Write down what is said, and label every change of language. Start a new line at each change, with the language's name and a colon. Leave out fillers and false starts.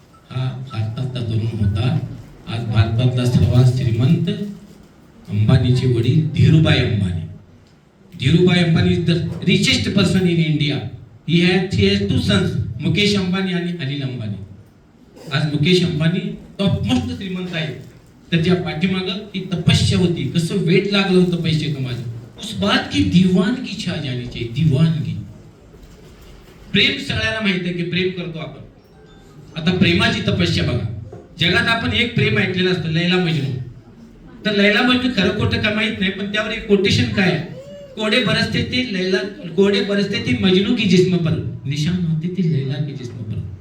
Marathi: हा भारतातला तरुण होता. आज भारतातला सर्वात श्रीमंत अंबानीचे वडील Dhirubhai Ambani.
English: Dhirubhai Ambani is the richest person in India. He has 2 sons,
Marathi: Mukesh Ambani आणि अनिल अंबानी. आज मुकेश अंबानी टॉप मोस्ट श्रीमंत आहे. त्याच्या पाठीमागं ती तपस्या होती, कसं वेट लागलं होतं पैसे कमायचं.
Hindi: उस बात की दीवानगी छा जानी चाहिए, दीवानगी.
Marathi: प्रेम सगळ्याला माहित आहे की प्रेम करतो आपण. आता प्रेमाची तपस्या बघा. जगात आपण एक प्रेम ऐकलेलं असतं, लैला मजनू. तर लैला मजनू खरं खोटं का माहित नाही, पण त्यावर एक कोटेशन काय आहे,
Hindi: कोडे बरसते ती मजनू की जिस्म पर,
Marathi: निशान होते ती लैला की जिस्म पर.